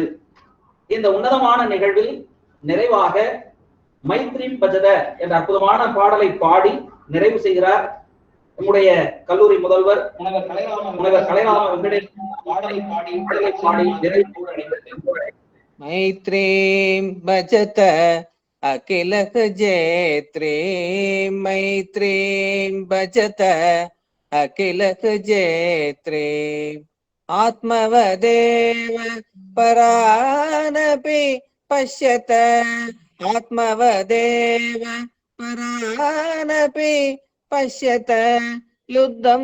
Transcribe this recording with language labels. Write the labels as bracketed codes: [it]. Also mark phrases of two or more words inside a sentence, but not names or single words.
[ta] இந்த உன்னதமான நிகழ்வில் நிறைவாக மைத்ரி பஜத என்ற அற்புதமான பாடலை பாடி நிறைவு செய்கிறார் நம்முடைய கல்லூரி முதல்வர் முனைவர் கலைராம வெங்கடேஷ். பாடலை பாடி நிறைவு. [sa] मैत्री भजत अखिल जेत्रे मैत्री भजत अखिल जेत्रे आत्मवदेव परानपि पश्यत आत्मवदेव परानपि पश्यत युद्धं